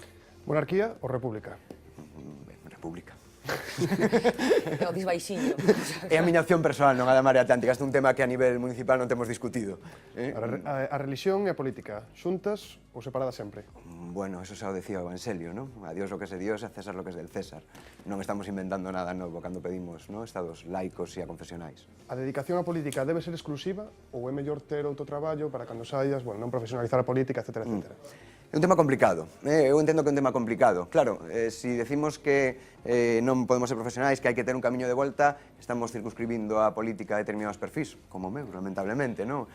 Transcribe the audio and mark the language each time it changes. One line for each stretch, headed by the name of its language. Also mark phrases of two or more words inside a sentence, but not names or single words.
Galician: Monarquía ou república? República. O dis baixiño. É a miña opción personal, non a da Marea Atlántica. Este é un tema que a nivel municipal non temos discutido. A religión e a política, xuntas ou separadas sempre? Bueno, eso xa o decía o Evangelio, non?
Spanish: A Dios lo que es de Dios e a César lo que es del César.
Galician: Non estamos inventando nada novo cando pedimos, non, estados laicos e aconfesionais. A dedicación á política debe ser exclusiva ou é mellor ter outro traballo para cando saias, bueno, non profesionalizar a política, etcétera, etcétera? É un tema complicado, eu entendo que é un tema complicado. Claro, se decimos que non podemos ser profesionais, que hai que ter un camiño de volta, estamos circunscribindo a política a determinados perfis, como meu, lamentablemente, non?